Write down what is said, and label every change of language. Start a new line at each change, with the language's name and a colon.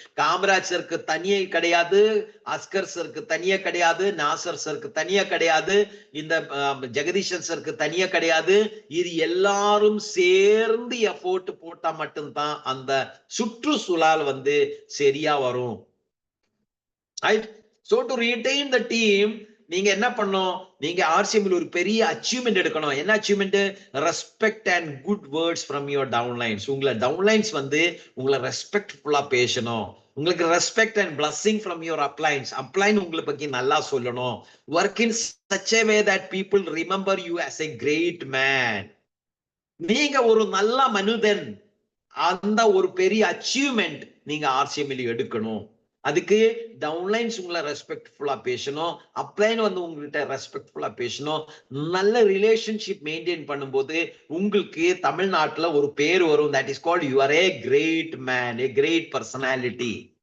Tamil: காமராஜ் சருக்கு தனியே கிடையாது, அஸ்கர் சருக்கு தனியே கிடையாது, நாசர் சருக்கு தனியே கிடையாது, இந்த ஜெகதீஷன் சருக்கு தனியே கிடையாது. இது எல்லாரும் சேர்ந்து எஃபோர்ட் போட்டா மட்டும்தான் அந்த சுற்றுச்சூழல் வந்து சரியா வரும்.
English: So to retain the team,
Tamil: நீங்க என்ன பண்ணணும்? நீங்க ஆர்சிஎம்ல ஒரு பெரிய அச்சீவ்மெண்ட் எடுக்கணும். என்ன achievement?
English: Respect and good words from your downlines.
Tamil: உங்களை டவுன்லைன்ஸ் வந்து உங்களை ரெஸ்பெக்ட்ஃபுல்லா பேசணும்.
English: உங்களுக்கு respect and blessing from your uplines.
Tamil: அப்ளைன் உங்களை பத்தி நல்லா சொல்லணும்.
English: Work in such a way that people remember you as a great man.
Tamil: நீங்க ஒரு நல்ல மனிதன், அந்த ஒரு பெரிய அச்சீவ்மெண்ட் நீங்க ஆர்சிஎம்ல எடுக்கணும். அதுக்கு டவுன்லைன்ஸ் உங்களை ரெஸ்பெக்ட்ஃபுல்லா பேசணும், அப்ளைன் வந்து உங்ககிட்ட ரெஸ்பெக்ட்ஃபுல்லா பேசணும். நல்ல ரிலேஷன்ஷிப் மெயின்டைன் பண்ணும்போது உங்களுக்கு தமிழ்நாட்டுல ஒரு பேர் வரும்,
English: That is called you are a great man, a great personality.